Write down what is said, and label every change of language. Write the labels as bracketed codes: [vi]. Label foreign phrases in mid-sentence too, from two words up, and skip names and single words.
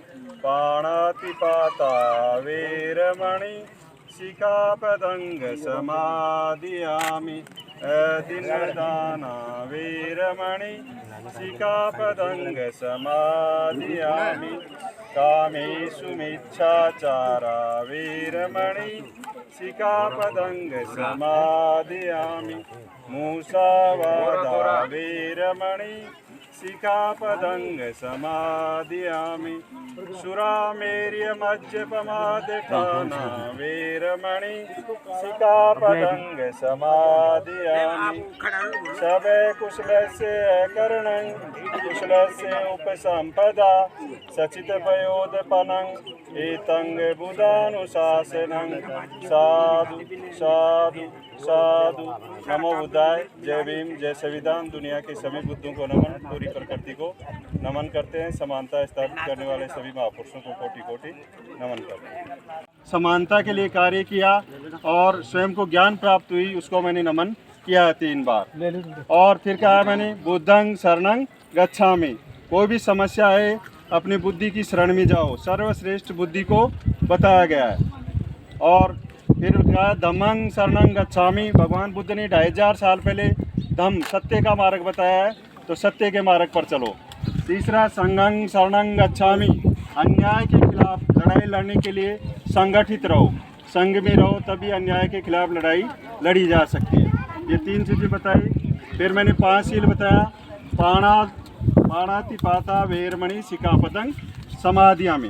[pi] पाणातिपाता वेरमणि शिखापदं समादियामि। अदीनदाना वेरमणि शिखापदं समादियामि। कामेषु मिच्छाचारा वेरमणि शिखापदं समादियामि। मुसावादा वेरमणि शिखापदं समादियामि। सुरामेर्य मज्जपमादठाना वेरमणि शिखापदं समादियामि। सबे कुशलस्य करणं कुशलस्य उपसंपदा सचितपयोदपनं एतं बुधानुशासनं। साधु साधु साधु। [sa] नमो बुद्धाय। [hi] जय भीम, जय संविधान। दुनिया के सभी बुद्धों को नमन, पूरी प्रकृति को नमन करते हैं। समानता स्थापित करने वाले सभी महापुरुषों को कोटि कोटि नमन करते हैं। समानता के लिए कार्य किया और स्वयं को ज्ञान प्राप्त हुई, उसको मैंने नमन किया 3 बार। और फिर कहा मैंने [pi] बुद्धं शरणं गच्छामि। [hi] कोई भी समस्या है अपनी बुद्धि की शरण में जाओ, सर्वश्रेष्ठ बुद्धि को बताया गया है। और फिर कहा [pi] धम्मं शरणं गच्छामि। [hi] भगवान बुद्ध ने 2500 साल पहले धम्म सत्य का मार्ग बताया है, तो सत्य के मार्ग पर चलो। तीसरा [pi] संघं शरणं गच्छामि। [hi] अन्याय के खिलाफ लड़ाई लड़ने के लिए संगठित रहो, संघ में रहो, तभी अन्याय के खिलाफ लड़ाई लड़ी जा सकती है। ये 3 चीज़ें बताई। फिर मैंने 5 शील बताया। [pi] पाणातिपाता वेरमणि शिखापदं समादियामि।